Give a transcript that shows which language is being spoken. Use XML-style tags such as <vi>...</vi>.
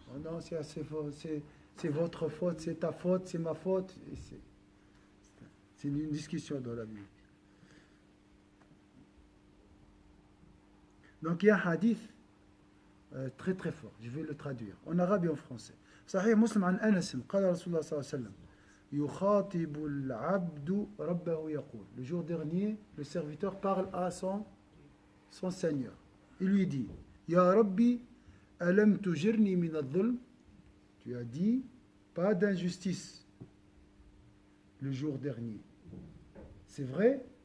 <fr>Oh non, c'est votre faute, c'est ta faute, c'est ma faute. C'est une discussion dans la Bible. Donc, il y a un hadith très très fort. Je vais le traduire en arabe et en français.</fr> <ar>Sahih Muslim an Anas, قال رسول الله صلى الله عليه وسلم يخاطب العبد ربه يقول.</ar> <fr>Le jour dernier, le serviteur parle à son Seigneur.</fr> <ar>Il lui dit, Ya Rabbi, alam tujirni min al-dhulm.</ar> <fr>Tu as dit, pas d'injustice le jour dernier. C'est vrai?</fr>